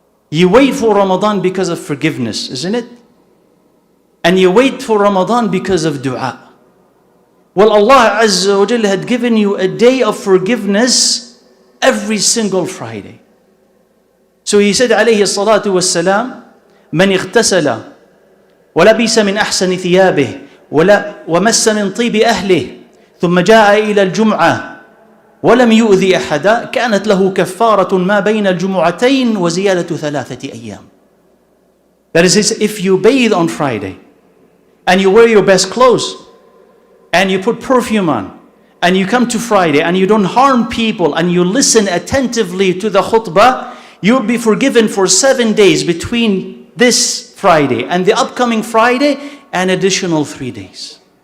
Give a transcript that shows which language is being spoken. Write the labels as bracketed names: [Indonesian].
[English] You wait for Ramadan because of forgiveness, isn't it? And you wait for Ramadan because of dua. Well, Allah Azza wa Jalla had given you a day of forgiveness every single Friday. So He said, alayhi salatu wassalam, [Arabic] من اغتسل ولبس من أحسن ثيابه ومس من طيب أهله ثم جاء إلى الجمعة ولم يؤذي أحدا كانت له كفارة ما بين الجمعتين وزيادة 3 أيام. [English] That is, if you bathe on Friday and you wear your best clothes and you put perfume on and you come to Friday and you don't harm people and you listen attentively to the khutbah, you'll be forgiven for 7 days between this Friday and the upcoming Friday, an additional 3 days.